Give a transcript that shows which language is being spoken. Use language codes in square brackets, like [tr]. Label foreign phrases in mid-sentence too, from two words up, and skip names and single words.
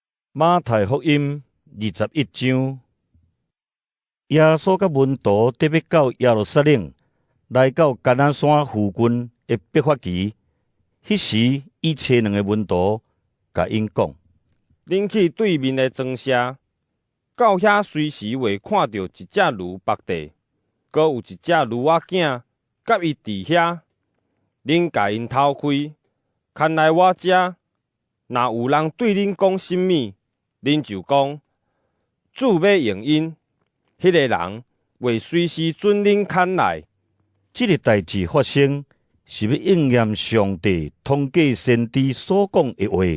[nan] 马太福音21章，耶稣甲门徒特别到耶路撒冷，来到橄榄山附近的伯法其。迄时，伊找2个门徒，甲因讲： 恁去对面的庄舍，到遐随时会看到一只驴伏地，阁有一只驴仔囝，甲伊伫遐。恁甲因偷开，牵来我遮。若有人对恁讲甚物，恁就讲主要用因，迄个人会随时准恁牵来。这个代志发生，是要应验上帝通过先知所讲的话。